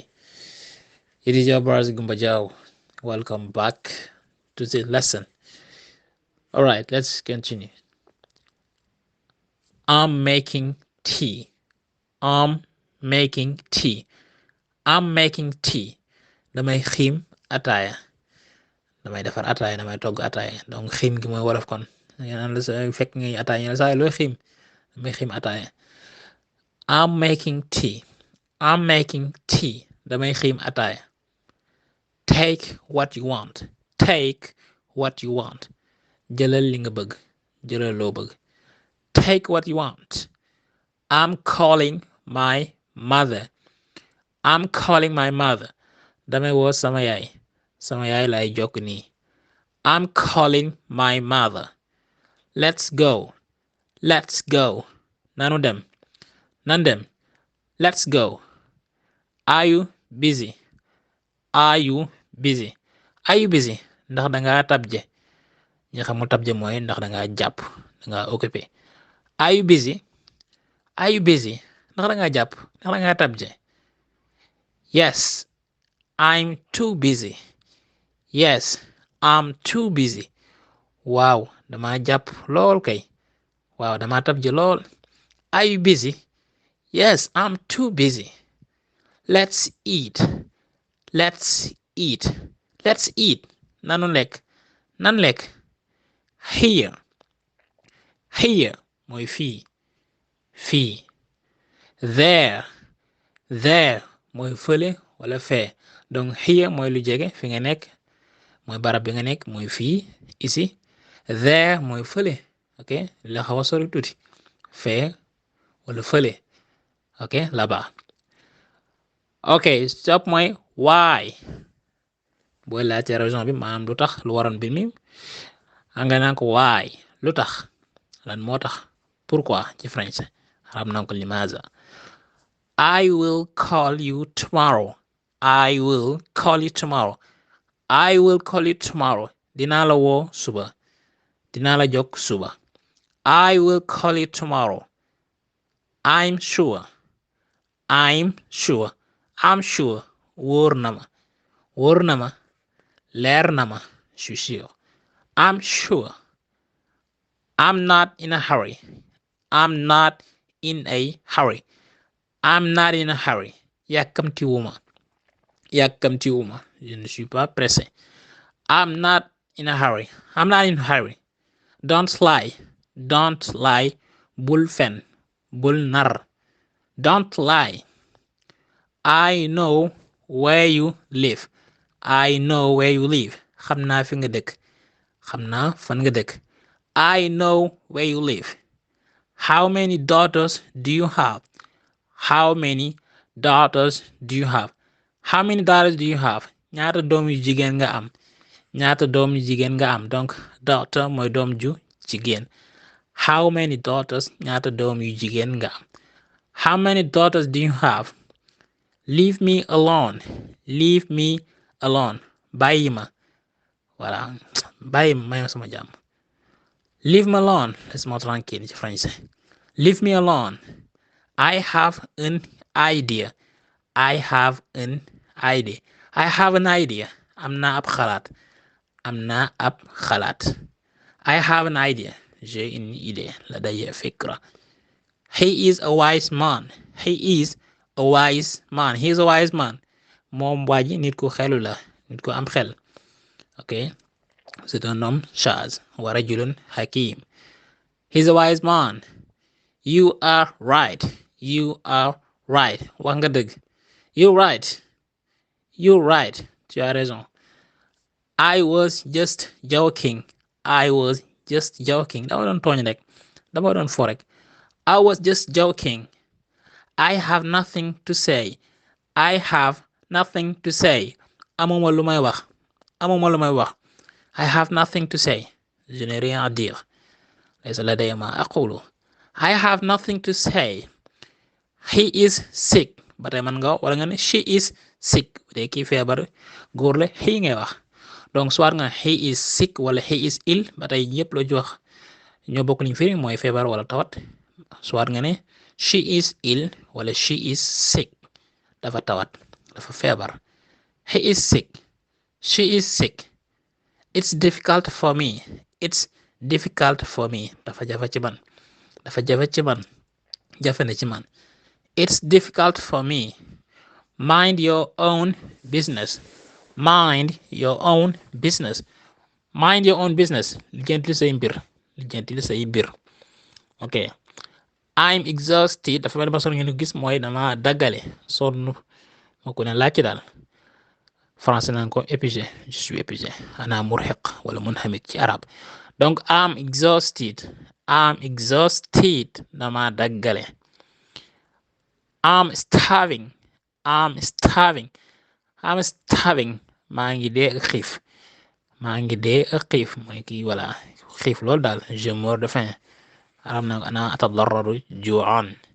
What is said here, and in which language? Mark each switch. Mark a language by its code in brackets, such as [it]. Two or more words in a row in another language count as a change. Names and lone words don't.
[en] It is your brother Gumbajao. Welcome back to the lesson. Alright, let's continue. I'm making tea. I'm making tea. I'm making tea. [wo] Damay xiim ataaya. Damay defar ataaya, damay togg ataaya. Donc xiim gi mooy wolof kon. Naan la sa fekk ngay ataaya ñu la saa looy xiim. Damay xiim ataaya. [en] I'm making tea. I'm making tea. [wo] Damay xiim ataaya. [en] Take what you want. Take what you want. [wo] Jëlal li nga bëgg. Jëlal loo bëgg. [en] Take what you want. I'm calling my mother. I'm calling my mother. [wo] Damay woo sama yaay. Sama yaay lay jokk nii. [en] I'm calling my mother. Let's go. Let's go. [wo] Nanu dem. Nan dem. [en] Let's go. Are you busy? Are you busy? Are you busy? [wo] Ndax danga tabje. ñi xamul tabje mooy ndax danga jàpp danga occupé. [en] Are you busy? Are you busy? [wo] ndax danga jàpp ndax danga tabje. [en] Yes, I'm too busy. Yes, I'm too busy. [wo] Waaw dama jàpp lool kay. Waaw dama tabje lool. [en] Are you busy? Yes, I'm too busy. Let's eat. Let's eat. Let's eat. [wo] Nanu lekk. Nan lekk. Here. Here mooy fii. Fii. [en] There. [wo] There mooy fële wala fee. Donc here mooy lu jege fi nga nekk. Mooy barab bi nga nekk mooy fii. Ici. There mooy fële. Ok la xaw a sori tuuti. Fee wala fële. [fr] Ok là-bas. [wo] Ok stop mooy why. Booy laajte raison bi maanaam lu tax lu waroon bi mi nga naan ko why lu tax lan moo tax pourquoi ci français xam naa ko limaza. [en] I will call you tomorrow. I will call you tomorrow. I will call you tomorrow. [wo] Dinaa la woo suba. Dinaa la jokk suba. [en] I will call you tomorrow. I'm sure. I'm sure. I'm sure. [wo] Wóor na ma. Wóor na ma. Leer na ma. [fr] Je suis sûr. [en] I'm sure. I'm not in a hurry. I'm not in a hurry. I'm not in a hurry. [wo] Yàkkamtiwuma. Yàkkamtiwuma. [fr] Je ne suis pas pressé. [en] I'm not in a hurry. I'm not in a hurry. Don't lie. Don't lie. [wo] Bul fen. Bul nar. [en] Don't lie. I know where you live. I know where you live. [wo] Xam naa fi nga dëkk. Xam naa fan nga dëkk. [en] I know where you live. How many daughters do you have? How many daughters do you have? How many daughters do you have? [wo] Ñaata doom yu jigéen nga am. Ñaata doom yu jigéen nga am. Donc daughter mooy doom ju jigéen. [en] How many daughters? [wo] Ñaata doom yu jigéen nga am. [en] How many daughters do you have? Leave me alone. Leave me alone. [wo] Bàyyi ma. Voilà. Bàyyi ma may ma sama jàmm. [en] Leave me alone. [fr] Laisse-moi tranquille [wo] ci français. [en] Leave me alone. I have an idea. I have an idea. I have an idea. [wo] Am naa ab xalaat. Am naa ab xalaat. [en] I have an idea. [fr] J'ai une idée. [ar] لدي فكرة. [en] He is a wise man. He is a wise man. He is a wise man. [wo] Moom waa ji nit ku xelu la. Nit ku am xel. [fr] Ok. C'est un homme sage. [ar] ورجل حكيم. [en] He's a wise man. You are right. You are right. [wo] Wax nga dëgg. [en] You're right. You're right. [fr] Tu as raison. [en] I was just joking. I was just joking. [wo] Dama doon tooñ rek. Dama doon fo rek. [en] I was just joking. I have nothing to say. I have nothing to say. [wo] Amuma lu may wax. Amuma lu may wax. [en] I have nothing to say. [fr] Je n'ai rien à dire. [ar] ليس لدي ما أقول. [en] I have nothing to say. He is sick. [wo] Ba tey man nga wala nga ne [en] she is sick. [wo] Bu dee kii feebar góor la he ngay wax. Donc soit nga [en] he is sick [wo] wala [en] he is ill [wo] ba tey ñëpp la jox ñoo bokk liñ firi mooy feebar wala tawat soit nga ne [en] she is ill [wo] wala [en] she is sick [wo] dafa tawat dafa feebar. [en] He is sick. She is sick. It's difficult for me. It's difficult for me. [wo] Dafa jafe ci man. Dafa jafe ci man. Jafe na ci man. [en] It's difficult for me. Mind your own business. Mind your own business. Mind your own business. [wo] Lijjantil say mbir. Lijjantil say mbir. [en] Ok. I'm exhausted. [wo] Dafa mel ni personne ngeen gis mooy dama daggale sonn moo ko ne laajte daal. français naan ko épuisé [fr] je suis épuisé [ar] أنا مرهق [wo] wala munhamik ci arab donc [en] I'm exhausted [wo] dama daggale. [en] I'm starving [wo] maa ngi dee ak xiif mooy kii voilà xiif loolu daal [fr] je meurs de faim [wo] arab na [ar] أنا أتضور جوعا.